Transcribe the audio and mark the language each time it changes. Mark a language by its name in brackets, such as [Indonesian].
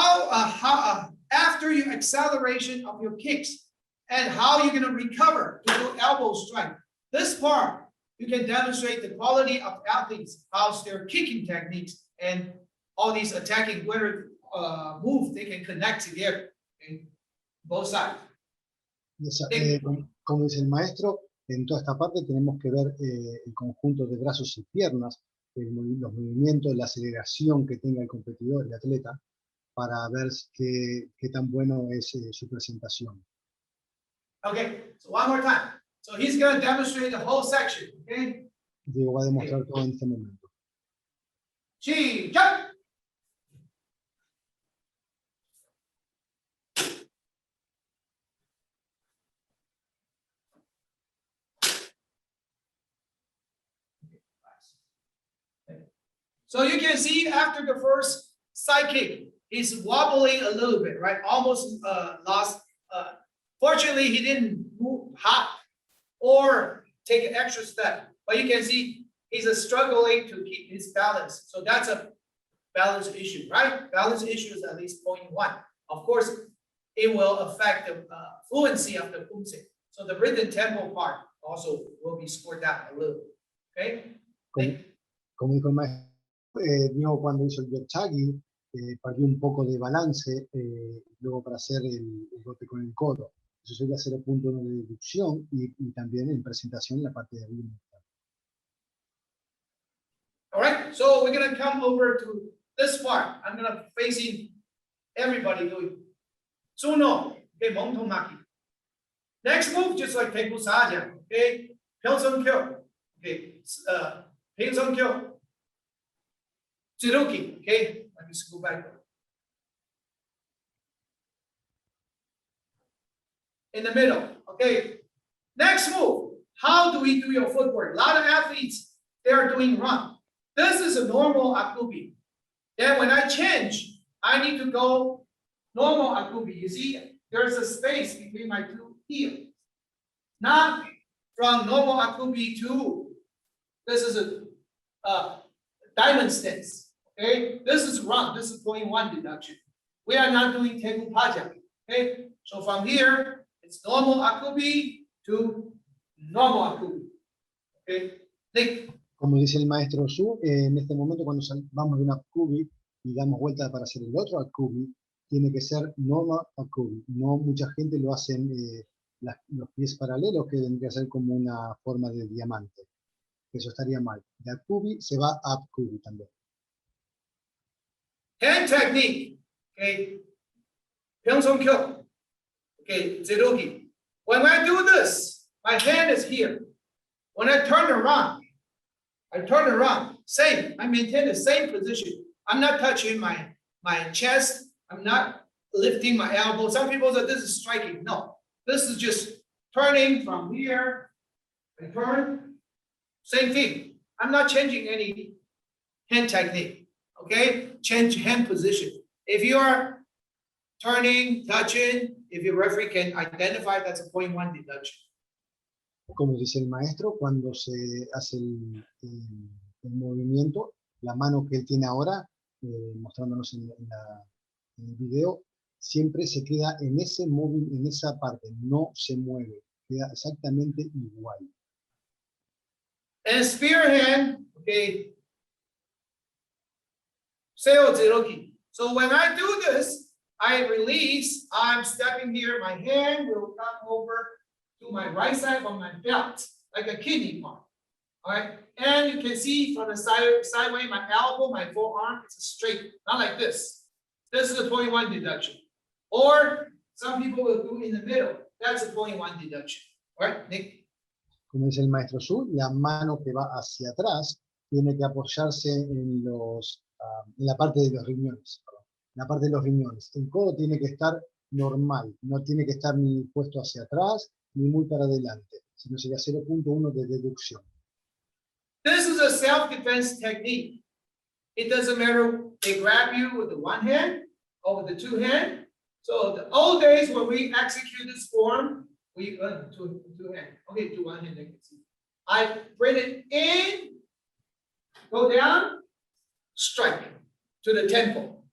[English] How after your acceleration of your kicks, and how you're going to recover to do elbow strike. This part, you can demonstrate the quality of athletes, how's their kicking techniques, and all these attacking where moves they can connect together, okay? Both sides. [Spanish] Como dice el maestro, en toda esta parte tenemos que ver el conjunto de brazos y piernas, los movimientos, la aceleración que tenga el competidor, el atleta, para ver qué tan bueno es su presentación. [English] Okay, so one more time. So he's going to demonstrate the whole section, okay? [Spanish] Diego va a demostrar todo en este momento. [Korean] 시작! [English] So you can see after the first side kick, he's wobbling a little bit, right? Almost lost. Fortunately, he didn't move, hop or take an extra step. But you can see he's struggling to keep his balance. So that's a balance issue, right? Balance issue is at least 0.1. Of course, it will affect the fluency of the Poomsae. So the rhythm tempo part also will be scored down a little. Okay? [Spanish] Como dijo el maestro, Diego cuando hizo el Yochagi, perdió un poco de balance luego para hacer el golpe con el codo. Eso sería 0.1 de deducción y también en presentación en la parte de arriba. [English] All right, so we're going to come over to this part. I'm going to facing everybody doing Tsuno, okay, Montomaki. Next move, just like Poomsae, okay, Poomsae, okay, Poomsae, Jiruki, okay, let me just go back. In the middle, okay. Next move, how do we do your footwork? A lot of athletes, they are doing run. This is a normal akubi. Then when I change, I need to go normal akubi. You see, there's a space between my two heels. Not from normal akubi to, this is a diamond stance. Okay, this is run. This is 0.1 deduction. We are not doing teku paja. Okay, so from here, it's normal akubi to normal akubi. Okay, think. [Spanish] Como dice el maestro Su, en este momento cuando vamos de una akubi y damos vuelta para hacer el otro akubi, tiene que ser normal akubi. No mucha gente lo hace los pies paralelos, que vendría a ser como una forma de diamante. Eso estaría mal. De akubi se va a apkubi también. [English] Hand technique, okay. Poomsae, okay, zerugi. When I do this, my hand is here. When I turn around, same, I maintain the same position. I'm not touching my chest. I'm not lifting my elbow. Some people say this is striking. No, this is just turning from here and turn. Same thing. I'm not changing any hand technique. Okay, change hand position. If you are turning, touching, if your referee can identify, that's a 0.1 deduction. [Spanish] Como dice el maestro, cuando se hace el movimiento, la mano que él tiene ahora, mostrándonos en el video, siempre se queda en ese móvil, en esa parte, no se mueve, queda exactamente igual. [English] And spear hand, okay, seo zeroki. So when I do this, I release, I'm stepping here, my hand will come over to my right side of my belt, like a kidney part. All right, and you can see from the sideway, my elbow, my forearm, it's straight, not like this. This is a 0.1 deduction. Or some people will do in the middle. That's a 0.1 deduction. All right, Nick. [Spanish] Como dice el maestro Su, la mano que va hacia atrás tiene que apoyarse en la parte de los riñones. Perdón, la parte de los riñones. El codo tiene que estar normal, no tiene que estar ni puesto hacia atrás ni muy para adelante, sino sería 0.1 de deducción. [English] This is a self-defense technique. It doesn't matter, they grab you with the one hand or with the two hand. So the old days when we execute this form, we two hand. Okay, to one hand, I can see. I bring it in, go down, strike to the temple.